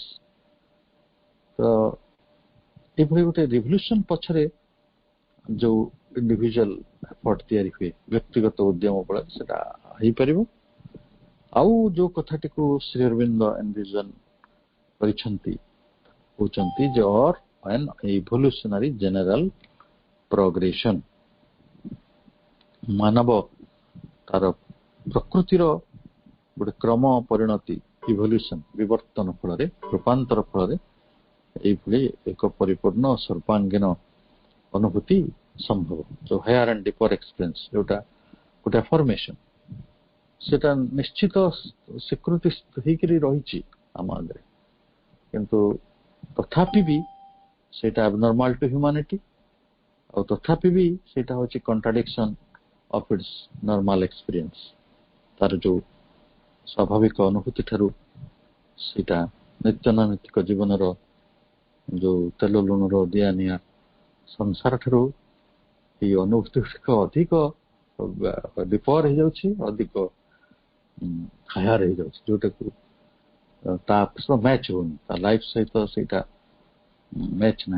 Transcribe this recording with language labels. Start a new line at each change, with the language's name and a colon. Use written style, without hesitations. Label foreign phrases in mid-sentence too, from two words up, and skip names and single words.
Odia: ତ ଏଭଳି ଗୋଟେ ରିଭଲ୍ୟୁସନ ପଛରେ ଯୋଉ
English: individual effort
Odia: ତିଆରି ହୁଏ ବ୍ୟକ୍ତିଗତ ଉଦ୍ୟମ ବଳରେ ସେଟା ହେଇପାରିବ। ଆଉ ଯୋଉ କଥାଟିକୁ ଶ୍ରୀ ଅରବିନ୍ଦ ଏନଭିଜନ କରିଛନ୍ତି କହୁଛନ୍ତି ଯେ ଅର୍
English: an evolutionary general progression,
Odia: ମାନବ ତାର ପ୍ରକୃତିର ଗୋଟେ କ୍ରମ ପରିଣତି ଇଭଲ୍ୟୁସନ ବିବର୍ତ୍ତନ ଫଳରେ ରୂପାନ୍ତର ଫଳରେ এইଭଳି ଏକ ପରିପୂର୍ଣ୍ଣ ସର୍ବାଙ୍ଗୀନ ଅନୁଭୂତି ସମ୍ଭବ। ଯୋଉ
English: higher and deeper experience
Odia: ଯୋଉଟା ଗୋଟେ ଫର୍ମେସନ ସେଟା ନିଶ୍ଚିତ ସ୍ୱୀକୃତି ହେଇକରି ରହିଛି ଆମ ଆଗରେ, କିନ୍ତୁ ତଥାପି ବି ସେଇଟା
English: abnormal to humanity
Odia: ଆଉ ତଥାପି ବି ସେଇଟା ହଉଛି
English: contradiction of its normal experience।
Odia: ତାର ଯୋଉ ସ୍ୱାଭାବିକ ଅନୁଭୂତି ଠାରୁ ସେଇଟା ନିତ୍ୟନୈମିତ୍ତିକ ଜୀବନର ଯୋଉ ତେଲ ଲୁଣର ଦିଆ ନିଆ ସଂସାର ଠାରୁ ଏଇ ଅନୁଭୂତି ଅଧିକ ବିପର ହେଇଯାଉଛି, ଅଧିକ ହାୟାର ହେଇଯାଉଛି, ଯୋଉଟାକୁ ତା ସହ
English: match ହଉନି,
Odia: ତା ଲାଇଫ ସହିତ ସେଇଟା ମ୍ୟାଚ ନାହିଁ।